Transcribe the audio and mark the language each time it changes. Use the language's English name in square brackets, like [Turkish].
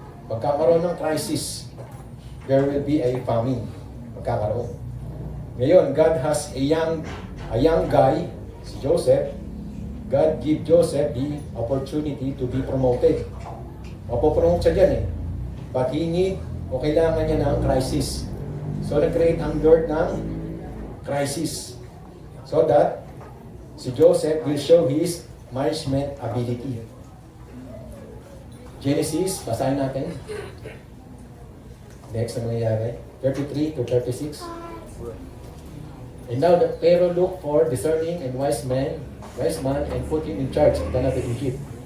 [Filipino] Magkakaroon ng crisis. [English] There will be a famine. [Filipino] Magkakaroon. Ngayon, [English] God has a young guy, si Joseph. God give Joseph the opportunity to be promoted. [Filipino] Mapopromote siya dyan eh. [English] But he need, [Filipino] o kailangan niya ng crisis. So, nag-create ang Lord ng crisis. [English] So that, si Joseph will show his management ability. [Filipino] Genesis, basahin natin. Next na mangyayari. [English] 33 to 36. And now the Pharaoh looked for discerning and wise man, and put him in charge of the land of Egypt.